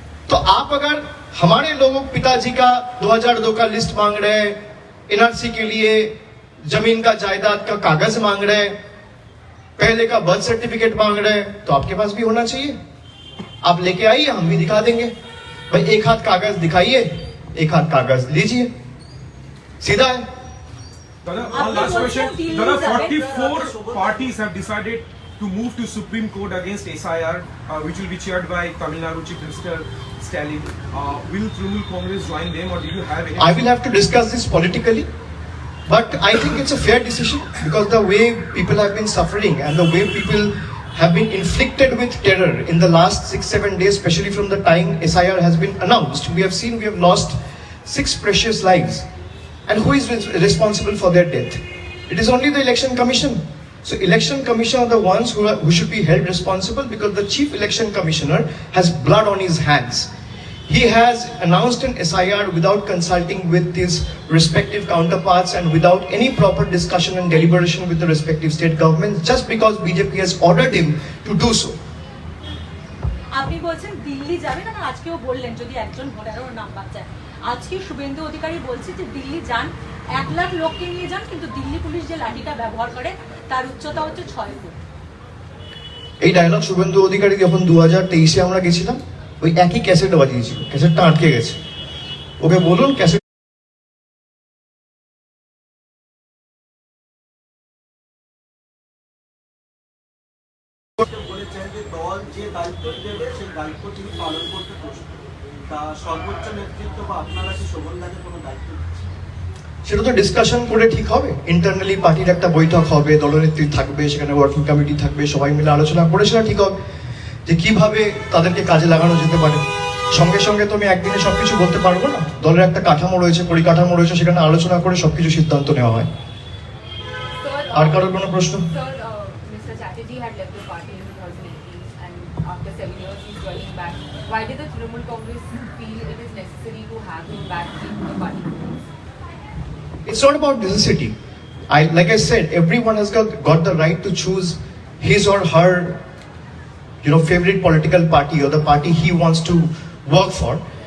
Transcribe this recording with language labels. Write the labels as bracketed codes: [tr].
[hi] तो आप अगर हमारे लोगों पिताजी का 2002 का लिस्ट मांग रहे हैं, एनआरसी के लिए जमीन का जायदाद का कागज मांग रहे हैं, पहले का बर्थ सर्टिफिकेट मांग रहे हैं, तो आपके पास भी होना चाहिए। आप लेके आइए, हम भी दिखा देंगे। भाई एक हाथ कागज दिखाइए, एक हाथ कागज लीजिए, सीधा है। [en] One last question. There are 44 parties have decided to move to Supreme Court against SIR, which will be chaired by Tamil Nadu Chief Minister Stalin. Will Trinamool Congress join them, or do you have any? I will have to discuss this politically, but I think it's a fair decision because the way people have been suffering and the way people have been inflicted with terror in the last 6-7 days, especially from the time SIR has been announced, we have lost 6 precious lives. And who is responsible for their death? It is only the Election Commission. So Election Commission are the ones who should be held responsible because the Chief Election Commissioner has blood on his hands. he has announced an SIR without consulting with his respective counterparts and without any proper discussion and deliberation with the respective state governments, just because BJP has ordered him to do so. [bn] আপনি বলছেন দিল্লি যাবেন, আর আজকেও বললেন যদি একজন ভোটারের নাম বাদ যায়। আজকে শুভেন্দু অধিকারী বলছে যে দিল্লি যান, 1 লাখ লোককে নিয়ে যান, কিন্তু দিল্লি পুলিশ যে লাঠিটা ব্যবহার করে তার উচ্চতা হচ্ছে 6 ফুট। এই ডায়লগ শুভেন্দু অধিকারী যখন 2023-এ আমরা গেছিলাম, ওই একই ক্যাসেট বাজিয়েছিল, ক্যাসেটটা আটকে গেছে। ওকে বলুন ক্যাসেট বলেছেন যে দল যে দায়িত্ব দেবে সেই দায়িত্ব তিনি পালন করতে প্রস্তুত। তা সর্বোচ্চ নেতৃত্ব বা আপনারা কি শোভনদাকে কোনো দায়িত্ব দিচ্ছেন? সেটা তো ডিসকাশন করে ঠিক হবে। ইন্টারনালি পার্টির একটা বৈঠক হবে, দলনেত্রী থাকবে, সেখানে ওয়ার্কিং কমিটি থাকবে, সবাই মিলে আলোচনা করে সেটা ঠিক হবে যে কিভাবে তাদেরকে কাজে লাগানো যেতে পারে। সঙ্গে সঙ্গে তো আমি একদিনে সবকিছু বলতে পারবো না। দলের একটা কাঠামো রয়েছে, পরিকাঠামো রয়েছে, সেখানে আলোচনা করে সবকিছু সিদ্ধান্ত নেওয়া হয়। আর কারোর কোনো প্রশ্ন? [en] Sir, Mr. Chatterjee had left the party in 2018 and after 7 years he's joining back. Why did the Trinamool Congress feel it is necessary to have him back in the party? It's not about necessity. Like I said, everyone has got the right to choose his or her, favorite political party or the party he wants to work for.